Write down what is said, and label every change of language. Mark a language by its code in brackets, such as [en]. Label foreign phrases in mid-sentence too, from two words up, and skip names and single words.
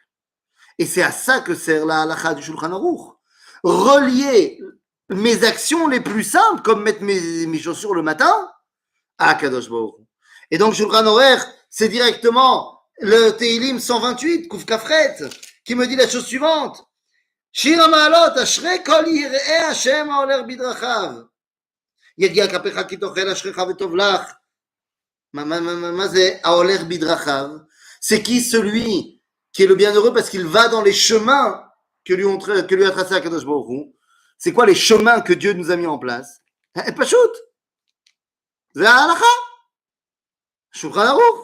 [fr] Et c'est à ça que sert la halakha du Shulchan Aruch. Relier mes actions les plus simples, comme mettre mes chaussures le matin, à [he] הקדוש ברוך הוא. [fr] Et donc [he] שולחן עורך, [fr] c'est directement le Teilim 128, [he] קוף כפרת, [fr] qui me dit la chose suivante. [he] שיר המעלות, אשרי כל ירא השם ההולך בדרכיו. יגיע כפיך כי תאכל אשריך וטוב לך. [fr] C'est qui celui qui est le bienheureux parce qu'il va dans les chemins que lui a tracé [he] הקדוש ברוך הוא. [fr] C'est quoi les chemins que Dieu nous a mis en place? Pachout. C'est la halakha. Shulchan Aruch.